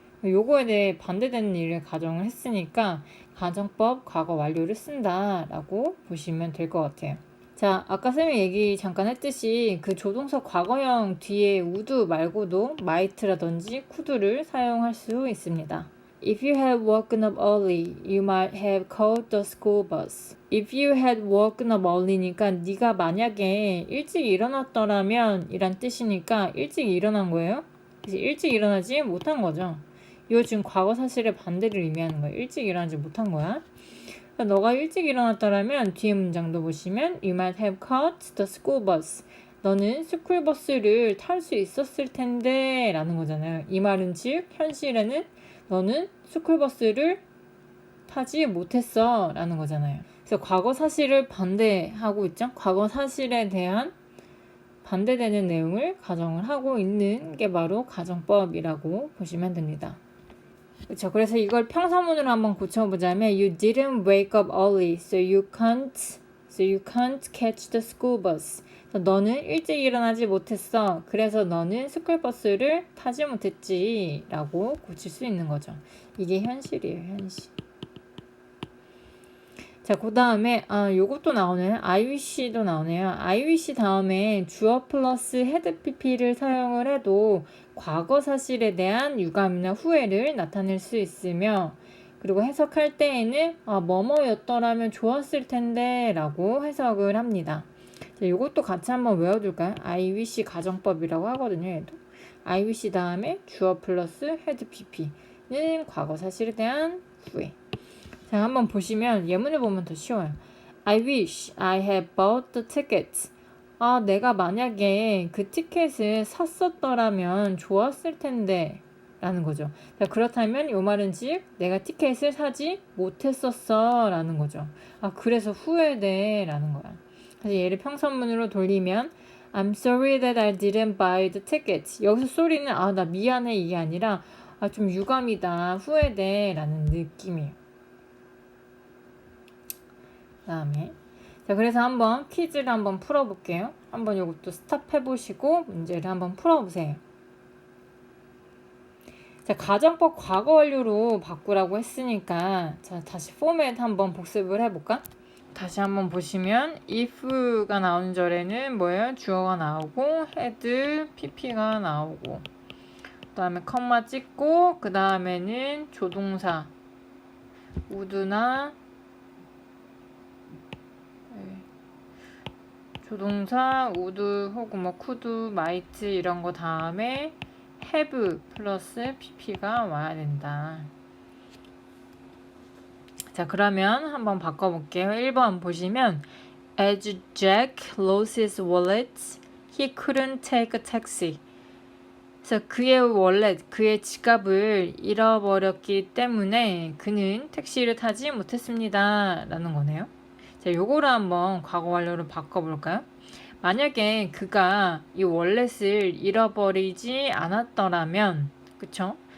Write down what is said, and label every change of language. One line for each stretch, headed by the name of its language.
Korean: 요거에 대해 반대되는 일을 가정을 했으니까 가정법 과거 완료를 쓴다 라고 보시면 될 것 같아요. 자, 아까 쌤이 얘기 잠깐 했듯이 그 조동사 과거형 뒤에 would 말고도 might라든지 could를 사용할 수 있습니다.
English: If you had woken up early, you might have caught the school bus. If you had woken up early
Korean: 니까 네가 만약에 일찍 일어났더라면 이란 뜻이니까 일찍 일어난 거예요. 그래서 일찍 일어나지 못한 거죠. 이거 지금 과거 사실의 반대를 의미하는 거예요. 일찍 일어나지 못한 거야. 그러니까 너가 일찍 일어났더라면 뒤에 문장도 보시면
English: You might have caught the school bus.
Korean: 너는 스쿨버스를 탈 수 있었을 텐데 라는 거잖아요. 이 말은 즉 현실에는 너는 스쿨버스를 타지 못했어 라는 거잖아요. 그래서 과거 사실을 반대하고 있죠. 과거 사실에 대한 반대되는 내용을 가정을 하고 있는 게 바로 가정법이라고 보시면 됩니다. 그렇죠. 그래서 이걸 평서문으로 한번 고쳐보자면
English: You didn't wake up early, so you can't catch the school bus.
Korean: 너는 일찍 일어나지 못했어. 그래서 너는 스쿨버스를 타지 못했지 라고 고칠 수 있는 거죠. 이게 현실이에요. 현실. 자, 그 다음에 요것도 나오네요. I wish도 나오네요. I wish 다음에 주어 플러스 had pp를 사용을 해도 과거 사실에 대한 유감이나 후회를 나타낼 수 있으며, 그리고 해석할 때에는 뭐뭐였더라면 좋았을 텐데 라고 해석을 합니다. 자, 요것도 같이 한번 외워둘까요? I wish 가정법이라고 하거든요. 얘도 I wish 다음에 주어 플러스 had pp는 과거 사실에 대한 후회. 자, 한번 보시면 예문을 보면 더 쉬워요.
English: I wish I had bought the tickets.
Korean: 내가 만약에 그 티켓을 샀었더라면 좋았을 텐데 라는 거죠. 자, 그렇다면 이 말은 즉 내가 티켓을 사지 못했었어 라는 거죠. 그래서 후회돼 라는 거야. 그래서 얘를 평서문으로 돌리면
English: I'm sorry that I didn't buy the tickets.
Korean: 여기서 sorry는 나 미안해 이게 아니라 좀 유감이다, 후회돼 라는 느낌이에요. 다음에 자, 그래서 한번 퀴즈를 한번 풀어볼게요. 한번 이것도 스탑 해보시고 문제를 한번 풀어보세요. 자, 가정법 과거 완료로 바꾸라고 했으니까 자, 다시 포맷 한번 복습을 해볼까? 다시 한번 보시면 if가 나오는 절에는 뭐예요? 주어가 나오고 had, pp가 나오고 그 다음에 컴마 찍고 그 다음에는 조동사 would나 조동사 would 혹은 뭐 could, might 이런 거 다음에 have 플러스 pp가 와야 된다. 자, 그러면 한번 바꿔볼게요. 1번 보시면
English: As Jack lost his wallet, he couldn't take a taxi.
Korean: 그래서 그의 월렛, 그의 지갑을 잃어버렸기 때문에 그는 택시를 타지 못했습니다 라는 거네요. 자, 요거를 한번 과거 완료로 바꿔볼까요? 만약에 그가 이 월렛을 잃어버리지 않았더라면, 그쵸?